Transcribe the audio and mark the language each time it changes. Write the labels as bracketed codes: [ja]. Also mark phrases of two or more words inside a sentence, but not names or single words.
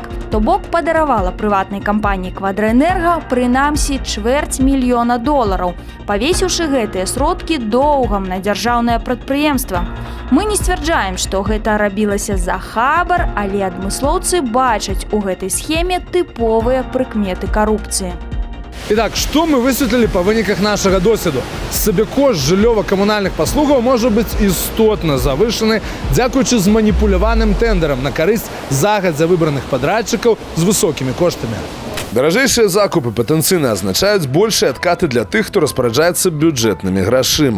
[be] То бок падаравала прыватнай кампаніі Квадраэнерга прынамсі $250 000, павесіўшы гэтыя сродкі доўгам на дзяржаўнае прадпрыемства. Мы не сцвярджаем, што гэта рабілася за хабар, але адмыслоўцы бачаць у гэтай схеме тыповыя прыкметы карупцыі. [ru] Итак, что мы [be] высветлили по выніках нашага досведу? Сабекошт жыллёва-камунальных паслугаў можа быць істотна завышаны дзякуючы зманіпуляваным тэндэрам на карысць загадзя выбраных падрадчыкаў з высокімі коштамі. Даражэйшыя закупы патэнцыйна азначаюць большыя адкаты для тых, хто распараджаецца бюджэтнымі грашыма.